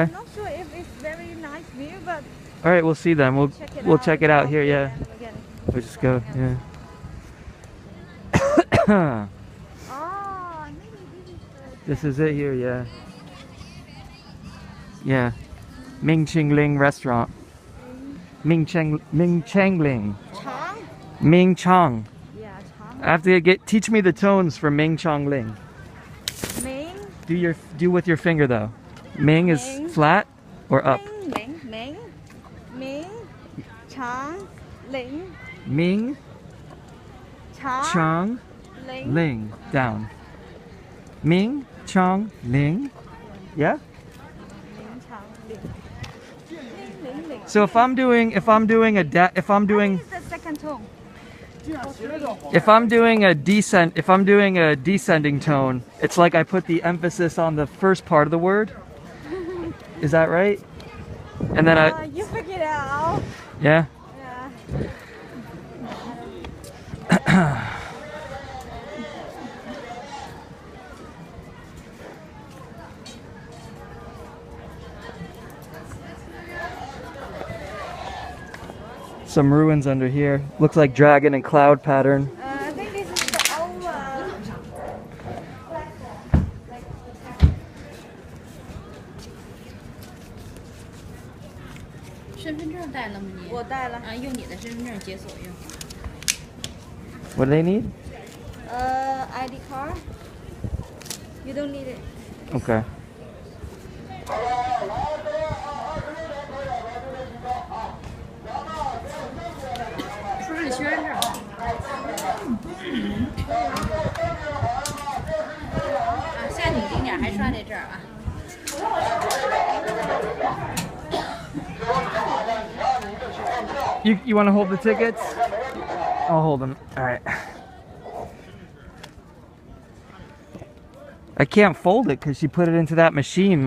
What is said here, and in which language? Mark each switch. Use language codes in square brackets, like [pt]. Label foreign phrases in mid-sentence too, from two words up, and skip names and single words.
[en] I'm not sure if it's very nice meal, but All right, we'll see then. We'll check it out here, yeah. in the beginning. We'll just go, yeah. Oh, maybe This is it here, yeah. Yeah. Ming Ling restaurant. Ming Changling. Chang? Ming Chang. Yeah, Chang. I have to teach me the tones for Ming Ling. Ming? Do with your finger though. Ming is Ming. flat or up? Ming, Chang, Ling, Ming Chang Ling. Ling down. Ming Chang Ling. Yeah? Ling, Chang, Ling. So if I'm doing What is the second tone? if I'm doing a descending tone, it's like I put the emphasis on the first part of the word. Is that right? And then You figure it out. yeah. Yeah. Some ruins under here. Looks like dragon and cloud pattern. I think this is the old one. [zh] 身份证带了吗你？我带了。啊，用你的身份证解锁用。 [en] What do they need? ID card. You don't need it. Okay. [zh] 出示身份证。啊，下景景点还刷在这儿啊。 [en] You want to hold the tickets? I'll hold them. All right. I can't fold it because she put it into that machine.